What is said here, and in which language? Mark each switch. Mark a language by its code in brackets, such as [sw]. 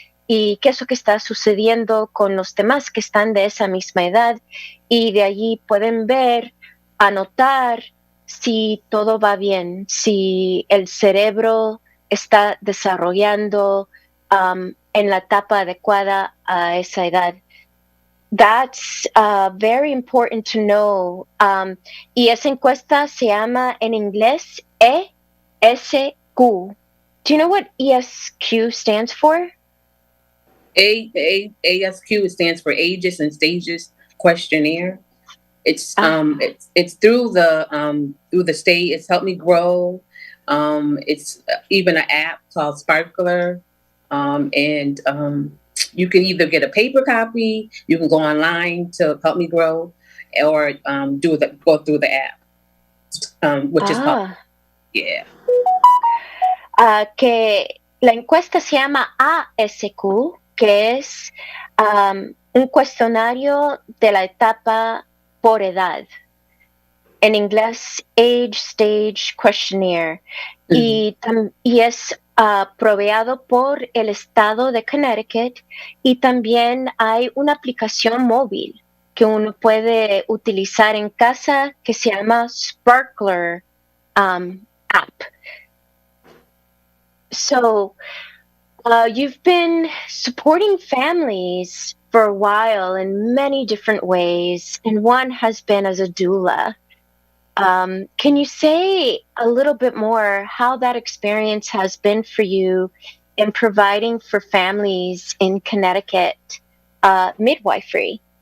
[es] Y qué es lo que está sucediendo con los demás que están de esa misma edad, y de allí pueden ver, anotar si todo va bien, si el cerebro está desarrollando en la etapa adecuada a esa edad. [en] That's very important to know. [es] Y esa encuesta se llama en inglés ESQ. [en] Do you know what ESQ stands for? ASQ stands for Ages and Stages Questionnaire. It's through the state. It's helped me grow. It's even an app called Sparkler, and you can either get a paper copy, you can go online to help me grow, or go through the app, which is called, yeah. [es] Que la encuesta se llama ASQ, que es un cuestionario de la etapa por edad. En inglés, Age Stage Questionnaire. Mm-hmm. Y es proveído por el estado de Connecticut, y también hay una aplicación móvil que uno puede utilizar en casa que se llama Sparkler app. [en] So you've been supporting families for a while in many different ways, and one has been as a doula. Can you say a little bit more how that experience has been for you in providing for families in Connecticut midwifery?